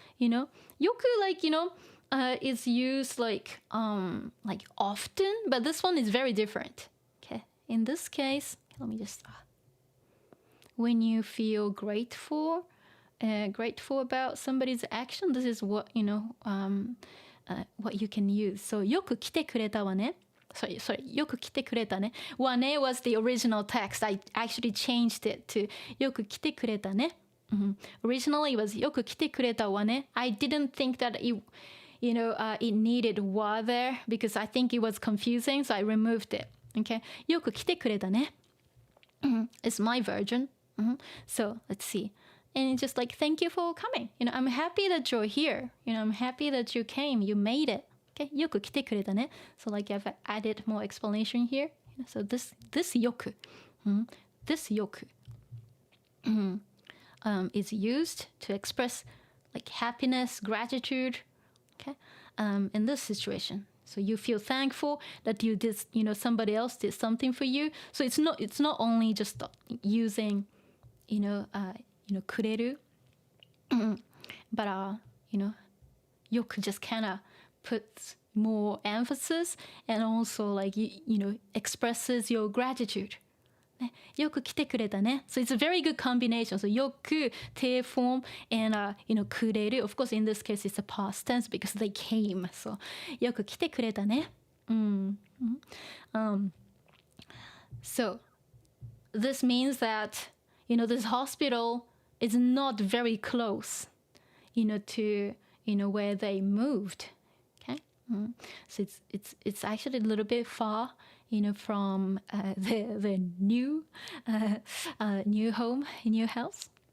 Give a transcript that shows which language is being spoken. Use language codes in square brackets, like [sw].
[en] Yoku, like, is used like often, but this one is very different. Okay, in this case, let me just, when you feel grateful about somebody's action, this is what, what you can use. [ja] So, よく来てくれたわね. [en] Sorry, [ja] よく来てくれたね. [en] わね was the original text. I actually changed it to [ja] よく来てくれたね. [en] Originally it was [ja] よく来てくれたわね. [en] I didn't think that it, it needed wa there because I think it was confusing, so I removed it. [ja] Okay, よく来てくれたね. [en] It's my version. So, let's see. And it's just like, thank you for coming. I'm happy that you're here. I'm happy that you came. You made it. [ja] Okay, よく来てくれたね. [en] So like I've added more explanation here. So this よく, this よく, is used to express like happiness, gratitude. Okay, in this situation. So you feel thankful that you did, somebody else did something for you. So it's not only just using, くれる butよく just kind of puts more emphasis and also like expresses your gratitude. [ja] ね、よく来てくれたね。 [en] So it's a very good combination. So よく te form andくれる. Of course, in this case, it's a past tense because they came. [ja] So よく来てくれたね。 [en] So this means that, this hospital is not very close, to, where they moved. Okay. So it's actually a little bit far, from the new home, new house.